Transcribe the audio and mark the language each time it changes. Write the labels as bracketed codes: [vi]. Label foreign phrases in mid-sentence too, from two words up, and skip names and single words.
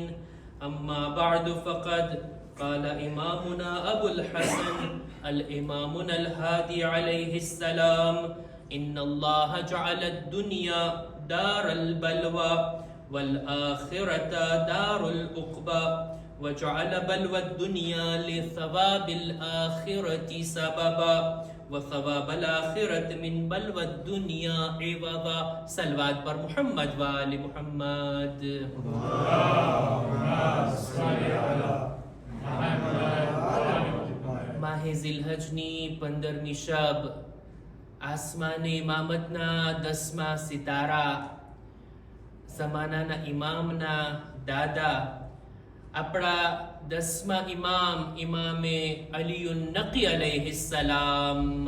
[ar] أما بعد فقد قال إمامنا أبو الحسن الإمامنا الهادي عليه السلام: إن الله جعل الدنيا دار البلوى والآخرة دار العقبى وجعل بلوى الدنيا لثواب الآخرة سببا وثواب الآخرة من بلوى الدنيا عوضا. صلوات پر محمد و آل محمد. [gu] માહે ઝિલહજની 15મી શબ, આસમાને ઇમામતના 10મા સિતારા, ઝમાનાના ઇમામના દાદા, આપણા 10મા ઇમામ ઇમામે અલીયુન નકી અલૈહિસ્સલામ.